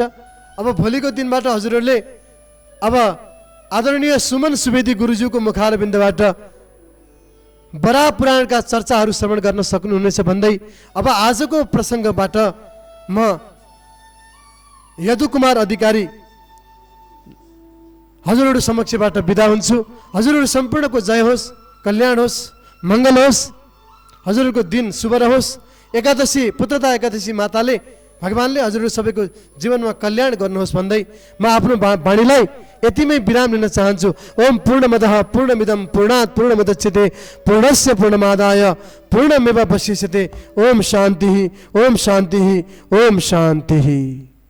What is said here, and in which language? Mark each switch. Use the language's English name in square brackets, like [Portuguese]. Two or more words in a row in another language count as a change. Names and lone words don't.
[Nepali] अब भोलिको दिनबाट हजुरहरूले अब आदरणीय सुमन सुवेदी गुरुज्यूको मुखारबिन्दबाट वराह पुराणका चर्चाहरू श्रवण गर्न सक्नुहुनेछ भन्दै अब आजको प्रसङ्गबाट म यदुकुमार अधिकारी हजुरहरू समक्षबाट बिदा हुन्छु। हजुरहरू सम्पूर्णको जय होस्, कल्याण होस्, मङ्गल होस्, हजुरहरूको दिन शुभ रहोस्। एकादशी पुत्रता एकादशी माताले भगवानले हजुरहरू सबैको जीवनमा कल्याण गर्नुहोस् भन्दै म आफ्नो वाणीलाई यतिमै विराम लिन चाहन्छु। [Sanskrit] ओम पूर्णमदः पूर्णमिदं पूर्णात् पूर्णमुदच्यते पूर्णस्य पूर्णमादाय पूर्णमेवावशिष्यते। ओम शान्तिः, ओम शान्तिः, ओम शान्तिः।